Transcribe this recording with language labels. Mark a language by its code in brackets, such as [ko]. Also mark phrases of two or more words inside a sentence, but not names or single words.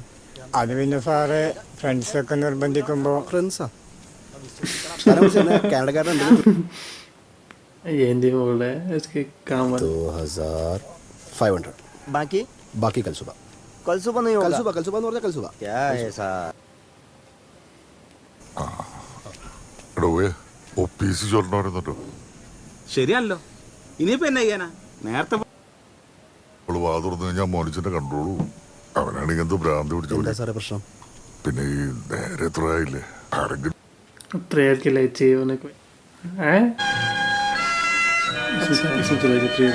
[ml] അത് പിന്നെ സാറ് ഫ്രണ്ട്സൊക്കെ നിർബന്ധിക്കുമ്പോൾ ഫ്രണ്ട്സാ. കാനഡക്കാരൻ [hi] ये हिंदी में बोल रहा है, इसके काम 2500. [ml] ബാക്കി [hi] कल सुबह. कल सुबह [ml] എന്ന് പറഞ്ഞാൽ [hi] कल सुबह. [ml] എടോ ഒപ്പീസ് ചൊല്ലണവരുന്നുണ്ടോ? ശരിയല്ലോ. ഇനിയിപ്പോ എന്നാ ചെയ്യാനാ? നേരത്തെ അവള് വാ തുറന്നു കഴിഞ്ഞാൽ മോനിച്ചനെ കണ്ടോളൂ. അവനാണെങ്കിൽ എന്ത് ഭ്രാന്തി എന്താ പിടിച്ചോളൂ. സാറേ പ്രശ്നം? പിന്നെ ഈ നേരെ എത്ര ആയില്ലേ, ആരെങ്കിലും [hi] प्रेयर के लिए चाहिए उन्हें कोई है. इसमें चलेगी प्रेयर.